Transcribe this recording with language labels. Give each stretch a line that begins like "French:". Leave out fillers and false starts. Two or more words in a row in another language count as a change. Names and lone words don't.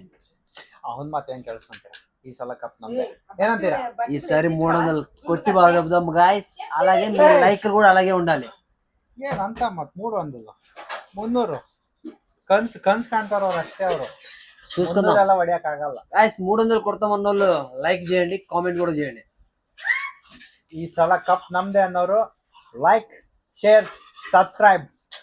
Telugu: అవును మాత్రం ఏం తెలుసుకుంటారు
Kannada: ಈ ಸಲ ಕಪ್ ನಮ್ಮೇ
Telugu: ఏనంటారా? ఈసారి 300 కొట్టి బాగా చెప్దాం గాయ్స్. అలాగే మీ లైక్ కూడా అలాగే ఉండాలి.
Kannada: ಏನಂತ ಮತ್ 300 300 ಕನ್ಸ್ ಕಾಣ್ತಾರ ಅವ್ರು ಅಷ್ಟೇ. ಅವರು
Telugu: చూసుకుందాం
Kannada: ಎಲ್ಲ ಹೊಡಿಯಕ್ ಆಗಲ್ಲ
Telugu: గాయ్స్. 300 కొడతామన్న వాళ్ళు లైక్ చేయండి, కామెంట్ కూడా చేయండి.
Kannada: ಈ ಸಲ ಕಪ್ ನಮ್ದೆ ಅನ್ನೋರು
English: like share subscribe